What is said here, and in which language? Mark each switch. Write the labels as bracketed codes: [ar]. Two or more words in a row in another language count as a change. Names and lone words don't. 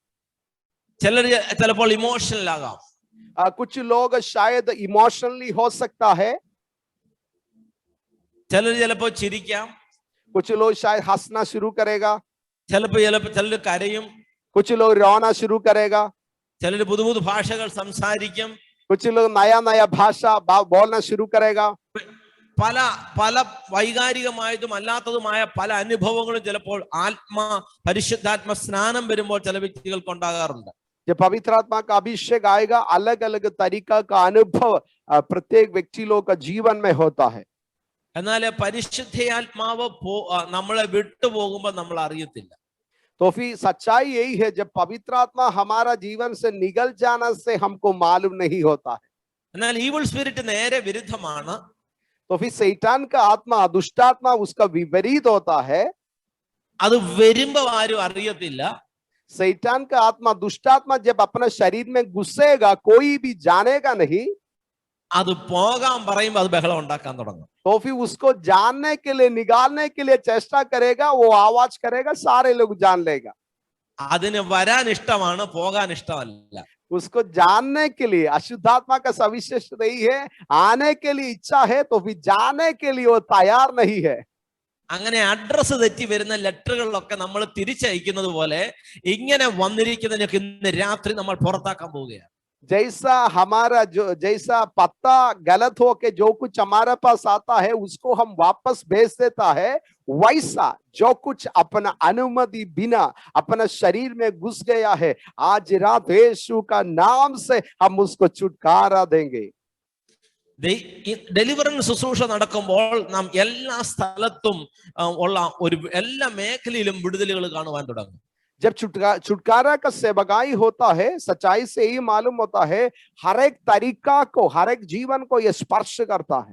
[ml] ചിലപ്പോൾ ഇമോഷണൽ ആകാം. [hi] कुछ लोग शायद इमोशनली हो सकता है. [ml] ചിലർ ചിലപ്പോ ചിരിക്കാം, [hi] कुछ लोग शायद हंसना शुरू करेगा, [ml] ചിലർ കരയും, [hi] कुछ लोग रोना शुरू करेगा, [ml] ചിലർ പുതു പുതു ഭാഷകൾ സംസാരിക്കും, [hi] कुछ लोग नया नया भाषा बोलना शुरू करेगा। [ml] പല പല വൈകാരികമായതും അല്ലാത്തതുമായ പല അനുഭവങ്ങളും ചിലപ്പോൾ പരിശുദ്ധാത്മ സ്നാനം വരുമ്പോൾ ചില വ്യക്തികൾക്ക് ഉണ്ടാകാറുണ്ട്. [hi] जब पवित्र आत्मा का अभिषेक आएगा, अलग अलग तरीका का अनुभव प्रत्येक व्यक्ति लोग का जीवन में होता है। [ml] എന്നാൽ പരിശുദ്ധാത്മാവ് നമ്മളെ വിട്ടുപോകുമ്പോൾ നമ്മൾ അറിയത്തില്ല. [hi] तो फिर सच्चाई यही है, जब पवित्र आत्मा हमारा जीवन से निकल जाना से हमको मालूम नहीं होता है। [ml] എന്നാൽ [en] evil spirit [ml] നേരെ വിരുദ്ധമാണ്. [hi] तो फिर शैतान का आत्मा, दुष्टात्मा उसका विपरीत होता है। [ml] അത് വരുമ്പോ ആരും അറിയത്തില്ല. [hi] शैतान का आत्मा, दुष्टात्मा जब अपने शरीर में घुसेगा कोई भी जानेगा नहीं। [ml] അത് പോകാൻ പറയുമ്പോ അത് ബഹളം ഉണ്ടാക്കാൻ തുടങ്ങും. [hi] तो फिर उसको जानने के लिए, निकालने के लिए चेष्टा करेगा, वो आवाज करेगा, सारे लोग जान लेगा। [ml] അതിന് വരാൻ ഇഷ്ടമാണ്, പോകാൻ ഇഷ്ടമല്ല. [hi] उसको जानने के लिए अशुद्धात्मा का सविशेष नहीं है, आने के लिए इच्छा है, तो फिर जाने के लिए वो तैयार नहीं है। [ml] അങ്ങനെ अड्रസ് തെറ്റി വരുന്ന ലെറ്ററുകളിലൊക്കെ നമ്മൾ തിരിച്ചയക്കുന്നത് പോലെ ഇങ്ങനെ വന്നിരിക്കുന്നതിനൊക്കെ ഇന്ന് രാത്രി നമ്മൾ പുറത്താക്കാൻ പോവുകയാണ്. [hi] जैसा हमारा जैसा पत्ता गलत हो के जो कुछ हमारे पास आता है उसको हम वापस भेज देता है, वैसा जो कुछ अपना अनुमति बिना अपना शरीर में घुस गया है, आज रात यीशु का नाम से हम उसको छुटकारा देंगे। [ml] ഡെലിവറൻസ് ശുശ്രൂഷ നടക്കുമ്പോൾ നാം എല്ലാ സ്ഥലത്തും ഉള്ള എല്ലാ മേഖലയിലും വിടുതലുകൾ കാണുവാൻ തുടങ്ങും. [hi] जब छुटकारा का सेवकाई होता है, सच्चाई से ही मालूम होता है, हर एक तरीका को, हर एक जीवन को ये स्पर्श करता है।